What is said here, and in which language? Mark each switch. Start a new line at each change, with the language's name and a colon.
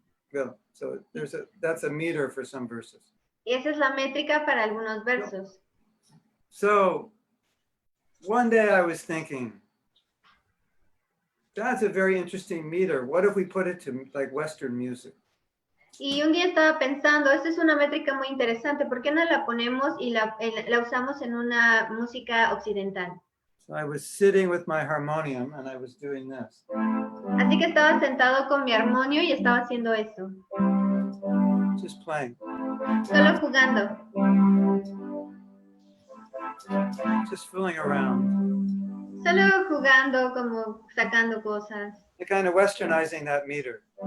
English: Well, so that's a meter for some verses.
Spanish: Y esa es la métrica para algunos versos.
English: So one day I was thinking, that's a very interesting meter. What if we put it to like Western music?
Spanish: Y un día estaba pensando, esta es una métrica muy interesante, ¿por qué no la ponemos y la usamos en una música occidental?
English: So I was sitting with my harmonium and I was doing this.
Spanish: Así que estaba sentado con mi armonio y estaba haciendo eso.
English: Just playing.
Spanish: Solo jugando.
English: Just fooling around.
Spanish: Solo jugando, como sacando cosas.
English: Kind of westernizing that meter.